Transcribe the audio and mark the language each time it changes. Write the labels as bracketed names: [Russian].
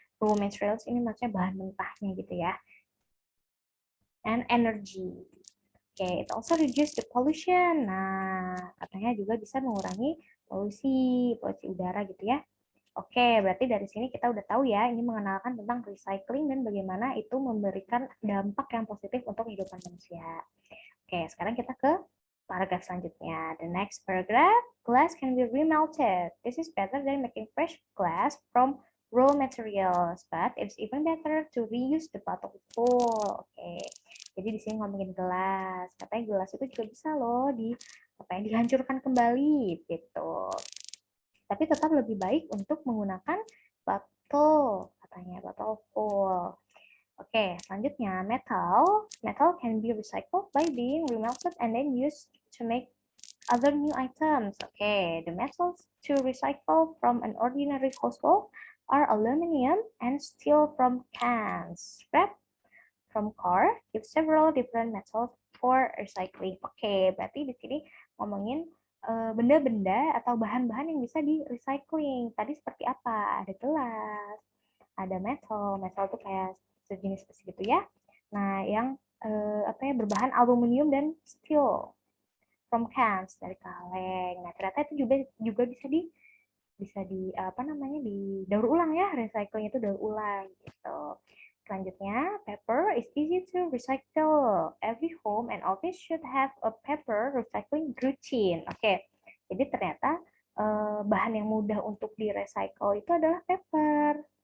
[Indonesian] Raw materials ini maksudnya bahan mentahnya gitu ya. And energy. [English] Okay, it also reduce the pollution. [Indonesian] Nah, katanya juga bisa mengurangi polusi udara gitu ya. Oke, berarti dari sini kita udah tahu ya, ini mengenalkan tentang recycling dan bagaimana itu memberikan dampak yang positif untuk kehidupan manusia. Oke, sekarang kita ke paragraf selanjutnya. [English] The next paragraph, glass can be remelted. This is better than making fresh glass from raw materials, but it's even better to reuse the bottle full. [Indonesian] Oke, jadi di sini ngomongin gelas. Katanya gelas itu juga bisa loh dihancurkan kembali gitu. Tapi tetap lebih baik untuk menggunakan botol, katanya botol full. Oke, selanjutnya metal. [English] Metal can be recycled by being remelted and then used to make other new items. Okay, the metals to recycle from an ordinary household are aluminum and steel from cans. Scrap from car give several different metals for recycling. [Indonesian] Oke, berarti di sini ngomongin benda-benda atau bahan-bahan yang bisa di recycling. Tadi seperti apa? Ada gelas, ada metal. Metal itu kayak sejenis besi gitu ya. Nah, yang berbahan aluminium dan [English] steel from cans [Indonesian] dari kaleng. Nah, ternyata itu juga bisa di daur ulang ya, recycling itu daur ulang gitu. Selanjutnya, [English] paper is easy to recycle. Every home and office should have a paper recycling routine. [Indonesian] Oke, jadi ternyata bahan yang mudah untuk di-recycle itu adalah paper.